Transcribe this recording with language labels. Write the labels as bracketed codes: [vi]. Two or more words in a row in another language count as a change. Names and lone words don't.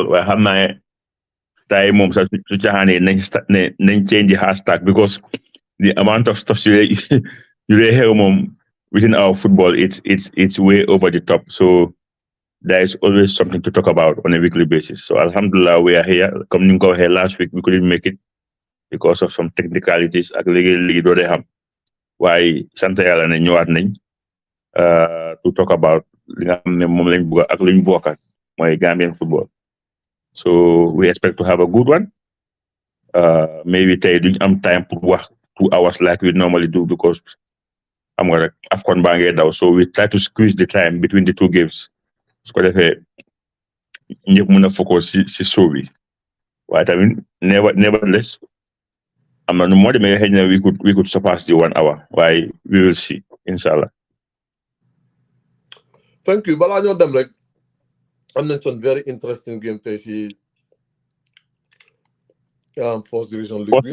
[en] Well, have my time moms to change the hashtag because the amount of stuff you hear mom within our football it's way over the top. So there is always something to talk about on a weekly basis. So alhamdulillah we are here. Coming here last week we couldn't make it because of some technicalities. [wo] Why Santa Yala and ñëwaat nañ [en] to talk about [wo] li nga xam ne moom lañ bëgg ak luñ bokkat mooy [en] Gambian football. So we expect to have a good one. [wo] Maybe tey duñ am time pour wax [en] 2 hours like we normally do because [wo] am nga rek AFCON baa ngee daw. [en] So we try to squeeze the time between the two games. [wo] Su ko defee ñëpp mën a focus si show bi. Waaye tamit [en] nevertheless I'm not more than we could surpass the 1 hour. Why we will see, inshallah. Thank you. But I know them like I mentioned very interesting game today. First division league.